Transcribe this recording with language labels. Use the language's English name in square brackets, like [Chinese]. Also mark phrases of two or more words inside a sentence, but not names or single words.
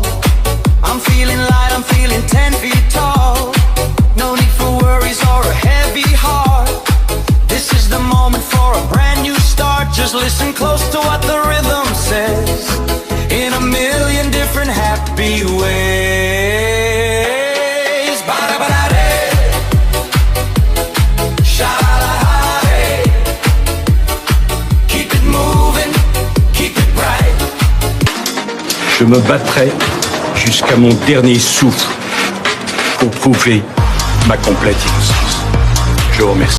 [English] I'm feeling light, I'm feeling 10 feet tall. No need for worries or a heavy heart. This is the moment for a brand new start. Just listen close to what the rhythm says, in a million different happy ways. Ba-da-ba-da-day. Sha-la-la-la-day. Keep it moving, keep it bright. [French] Je me battrai jusqu'à mon dernier souffle pour prouver ma complète innocence. Je vous remercie.